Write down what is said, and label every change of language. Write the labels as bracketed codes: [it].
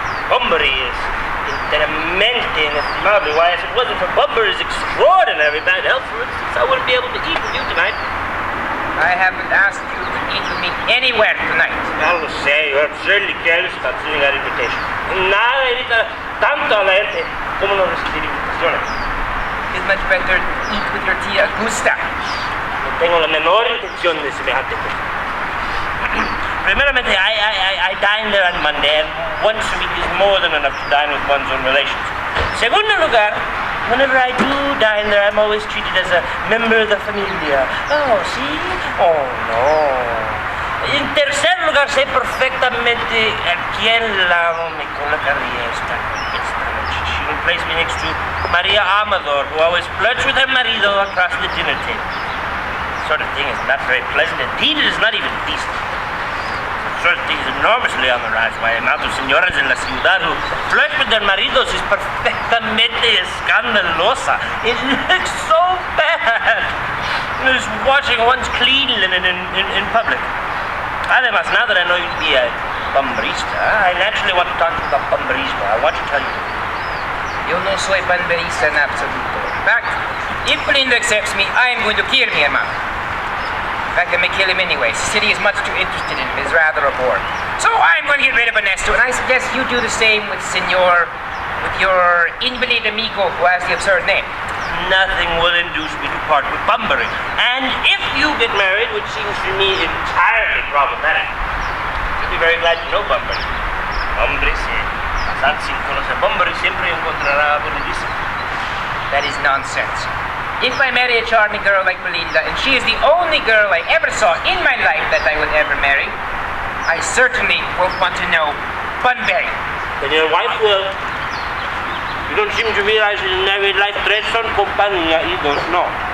[en] Bunbury is [es] enteramente inestimable. [en] Why, if it wasn't for Bunbury's extraordinary bad health, for instance, I wouldn't be able to eat with you tonight. I haven't asked you to eat with me anywhere tonight. I will say, you're absurdly careless about sending that invitation. [es] Nada irrita tanto a la gente como no recibir invitaciones. [en] It's much better to eat with your tia Augusta. [es] No tengo la menor intención de semejante cosa. [en] Primeramente, I dine there on Monday, and once a week is more than enough to dine with one's own relations. [es] Segundo lugar, [en] whenever I do dine there, I'm always treated as a member of the familia. [es] Oh, ¿sí? Oh, no. En tercer lugar, sé perfectamente a quién lado me colocaría esta noche. [en] She will place me next to Maria Amador, who always flirts with her marido across the dinner table. This sort of thing is not very pleasant. Indeed, it is not even decent. This sort of thing is enormously on the rise. The amount of [es] señoras en la ciudad [en] who flirt with their maridos is [es] perfectamente escandalosa. [en] It looks so bad. It's washing one's clean linen in public. Además, now that I know you to be a bumbarista, I naturally want to talk to you about bumbarismo. I want to tell you. [es] Yo no soy banderista en absoluto. [en] In fact, if Belinda accepts me, I am going to kill [es] mi hermano. [en] In fact, I may kill him anyway. The city is much too interested in him. He's rather a bore. So I'm going to get rid of Ernesto, and I suggest you do the same with your invalid amigo who has the absurd name. Nothing will induce me to part with Bunbury. And if you get married, which seems to me entirely problematic, you'll be very glad to know Bunbury. [es] Hombre, si pasar sin conocer Bunbury siempre encontrará aburridísimo. [en] That is nonsense. If I marry a charming girl like Belinda, and she is the only girl I ever saw in my life that I would ever marry, I certainly won't want to know Bunbury. Then your wife will. You don't seem to realize that in married life, [es] tres son compañía y dos no.